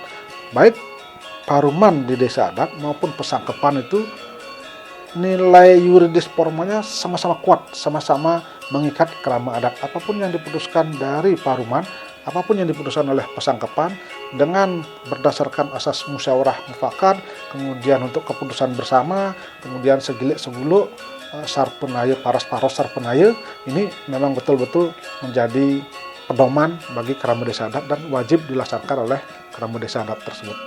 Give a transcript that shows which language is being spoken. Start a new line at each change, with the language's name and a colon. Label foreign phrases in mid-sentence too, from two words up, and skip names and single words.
Indonesian: Baik paruman di desa adat maupun pesangkepan itu nilai yuridis formalnya sama-sama kuat, sama-sama mengikat kerama adat. Apapun yang diputuskan dari paruman, apapun yang diputuskan oleh pesangkepan dengan berdasarkan asas musyawarah mufakat, kemudian untuk keputusan bersama, kemudian
Balinese: segilik seguluk, sarpenaya paras-paros sarpenaya,
Indonesian: ini memang betul-betul menjadi pedoman bagi kerama desa adat dan wajib dilaksanakan oleh kerama desa adat tersebut.